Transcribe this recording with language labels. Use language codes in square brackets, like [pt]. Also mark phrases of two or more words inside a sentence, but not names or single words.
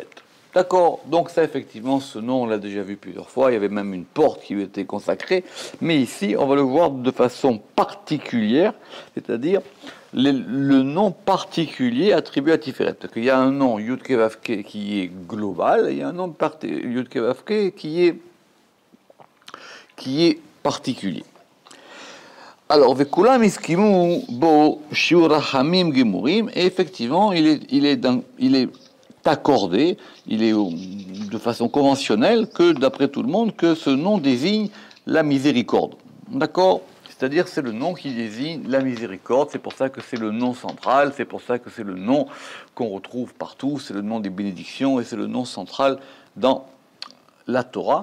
[fr] D'accord, donc ça effectivement, ce nom on l'a déjà vu plusieurs fois, il y avait même une porte qui lui était consacrée, mais ici on va le voir de façon particulière, c'est-à-dire le nom particulier attribué à Tiferet. Parce qu'il y a un nom Yudke Vavke qui est global, et il y a un nom Yudke Vavke qui est particulier. Alors, [he] וכולם הסכימו בו שיעור רחמים גמורים, [fr] et effectivement, il est accordé, il est de façon conventionnelle que, d'après tout le monde, que ce nom désigne la miséricorde. D'accord? C'est-à-dire, c'est le nom qui désigne la miséricorde, c'est pour ça que c'est le nom central, c'est pour ça que c'est le nom qu'on retrouve partout, c'est le nom des bénédictions, et c'est le nom central dans la Torah.